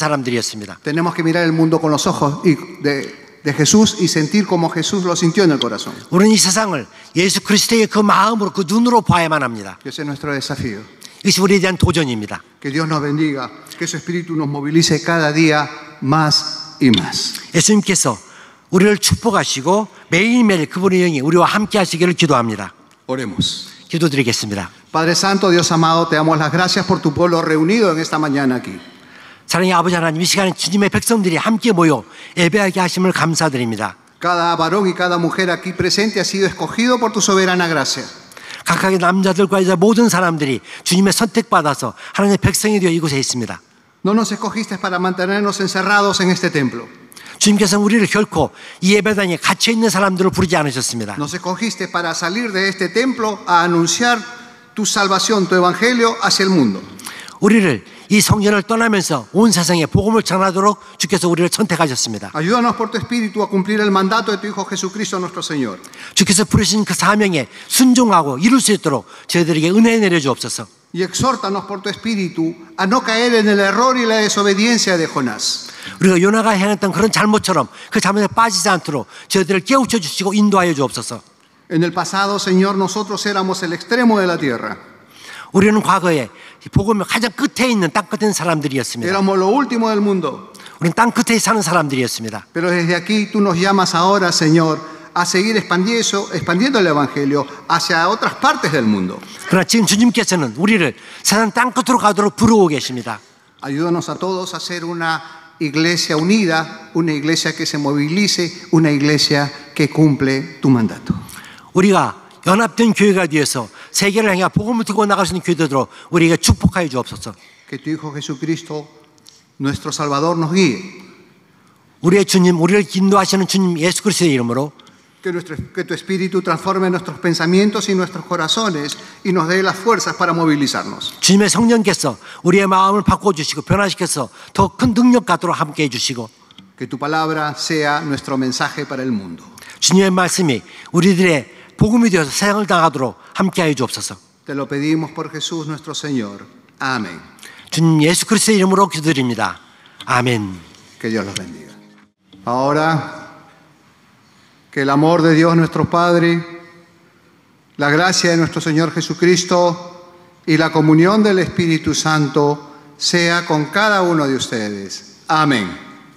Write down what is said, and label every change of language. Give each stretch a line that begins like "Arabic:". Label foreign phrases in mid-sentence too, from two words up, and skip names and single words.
Spanish: Tenemos que mirar el mundo con los ojos de Jesús y sentir como Jesús lo sintió en el corazón.
Korean: 우리는 이 세상을 예수 그리스도의 그 마음으로, 그 눈으로 봐야만 합니다.
Spanish: Ese es nuestro desafío.
Korean: 이것이 우리에 대한 도전입니다.
Spanish: Que Dios nos bendiga, que su Espíritu nos movilice cada día más y más.
Korean: 예수님께서 우리를 축복하시고 매일매일 그분의 영이 우리와 함께 하시기를 기도합니다.
Spanish: Oremos.
Korean: 기도드리겠습니다.
Spanish: Padre Santo, Dios amado, te damos las gracias por tu pueblo reunido en esta mañana aquí.
Korean: 사랑의 아버지 하나님, 이 시간에 주님의 백성들이 함께 모여 예배하게 하심을 감사드립니다.
Spanish: Cada varón y cada mujer aquí presente ha sido escogido por tu soberana gracia.
Korean: 각각의 남자들과 여자 모든 사람들이 주님의 선택받아서 하나님의 백성이 되어 이곳에 있습니다.
Spanish: No nos escogiste para mantenernos encerrados en este templo.
Korean: 주님께서는 우리를 결코 이 예배당에 갇혀있는 사람들을 부르지 않으셨습니다.
Spanish: Nos escogiste para salir de este templo a anunciar tu salvación, tu evangelio hacia el mundo.
Korean: 우리를 이 성전을 떠나면서 온 세상에 복음을 전하도록 주께서 우리를 선택하셨습니다.
Spanish: Ayúdanos por tu Espíritu a cumplir el mandato de tu Hijo Jesucristo nuestro Señor.
Korean: 주께서 부르신 그 사명에 순종하고 이룰 수 있도록 저희들에게 은혜 내려주옵소서.
Spanish: Y exhórtanos por tu Espíritu a no caer en el error y la desobediencia de Jonás.
Korean: 우리가 요나가 행했던 그런 잘못처럼 그 잘못에 빠지지 않도록 저희들을 깨우쳐 주시고 인도하여 주옵소서.
Spanish: En el pasado, Señor, nosotros éramos el extremo de la tierra.
Korean: 우리는 과거에 복음의 가장 끝에 있는 땅 끝에 있는 사람들이었습니다.
Spanish: Éramos lo último del mundo.
Korean: 우리는 땅 끝에 사는 사람들이었습니다.
Spanish: Pero desde aquí tú nos llamas ahora, Señor, a seguir expandiendo el Evangelio hacia otras partes del mundo.
Korean: 그러나 지금 주님께서는 우리를 세상 땅 끝으로 가도록 부르고 계십니다.
Spanish: Ayúdanos a todos a ser una iglesia unida, una iglesia que se movilice, una iglesia que cumple tu mandato.
Korean: 우리가 연합된 교회가 되어서 세계를 향해 복음을 들고 나갈 수 있는 교회되도록 우리에게 축복하여 주옵소서.
Spanish: Que tu Hijo Jesucristo, nuestro Salvador, nos guíe.
Korean: 우리의 주님, 우리를 인도하시는 주님 예수 그리스도의 이름으로
Spanish: Que tu Espíritu transforme nuestros pensamientos y nuestros corazones y nos dé las fuerzas para movilizarnos.
Korean: 주님의 성령께서 우리의 마음을 바꿔주시고 변화시켜서 더 큰 능력 갖도록 함께해 주시고
Spanish: Que tu palabra sea nuestro mensaje para el mundo.
Korean: 주님의 말씀이 우리들의 복음이 되어서 세상을 나가도록 함께하여 주옵소서.
Spanish: Te lo pedimos por Jesús nuestro Señor. Amén.
Korean: 주님 예수 그리스도의 이름으로 기도드립니다. 아멘.
Spanish: Que Dios los bendiga. Ahora, que el amor de Dios nuestro Padre, la gracia de nuestro Señor Jesucristo y la comunión del Espíritu Santo sea con cada uno de ustedes. Amén.